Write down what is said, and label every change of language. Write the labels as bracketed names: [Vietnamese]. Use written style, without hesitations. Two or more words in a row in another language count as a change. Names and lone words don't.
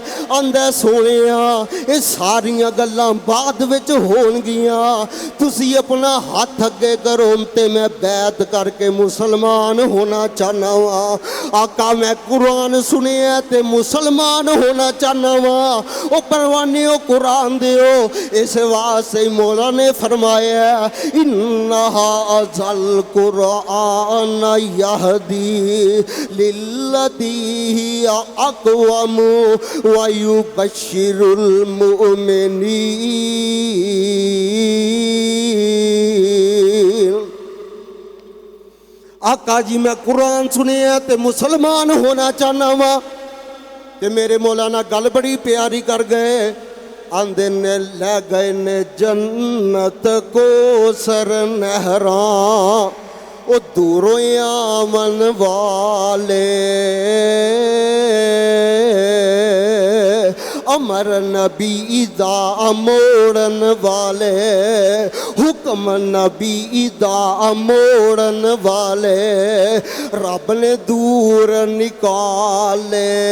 [Punjabi] آندا سوہنیا یہ ساریاں گلاں بعد وچ ہونگیاں، تسیں اپنا ہاتھ اگے کرو تے میں بیعت کر کے مسلمان ہونا چاہنا وا. آقا میں قرآن سنیا تے مسلمان ہونا چاہنا وا. او پروانے او قرآن دیو۔ اس واسطے مولا نے فرمایا, [Arabic] إنها أزل قرآن يهدي للتي هي أقوم و يبشر المؤمنين. [Punjabi] آقا جی میں قرآن سنیا تے مسلمان ہونا چاہنا وا. تے میرے مولانا گل بڑی پیاری کر گئے. آندے نے لے گئے نے جنت کو سر نہراں، او دوروں آون والے امر نبی دا موڑن والے، حکم نبی دا موڑن والے رب نے دور نکالے.